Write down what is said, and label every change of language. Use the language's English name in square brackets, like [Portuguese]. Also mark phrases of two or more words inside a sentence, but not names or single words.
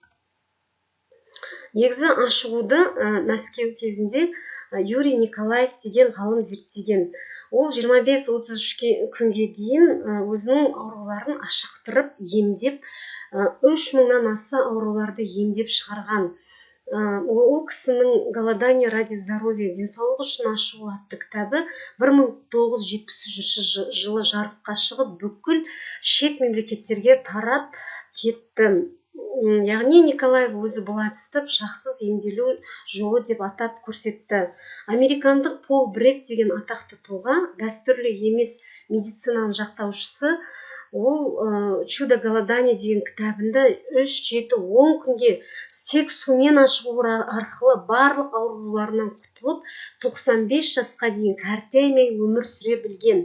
[Kazakh] Негізі ашығуды Мәскеу кезінде Юрий Николаев деген ғалым зерттеген. Ол 25-33 күнге дейін өзінің ауруларын ашықтырып, емдеп, 3000-нан аса ауруларды емдеп шығарған. Ол кісінің «Голодание ради здоровья» денсаулық үшін ашығу атты кітабы 1973 жылы жарыққа шығып, бүкіл шет мемлекеттерге тарап кетті. Яғни Николаев өзі бұл әдісті пышақсыз емделу жолы деп атап көрсетті. Американдық Пол Брек деген атақты тұлға, дәстүрлі емес медицинаны жақтаушысы, ол «Чудо голодания» деген кітабында 3-7-10 күнге тек сумен ашығу арқылы барлық ауруларынан құтылып, 95 жасқа дейін кәртеймей өмір сүре білген.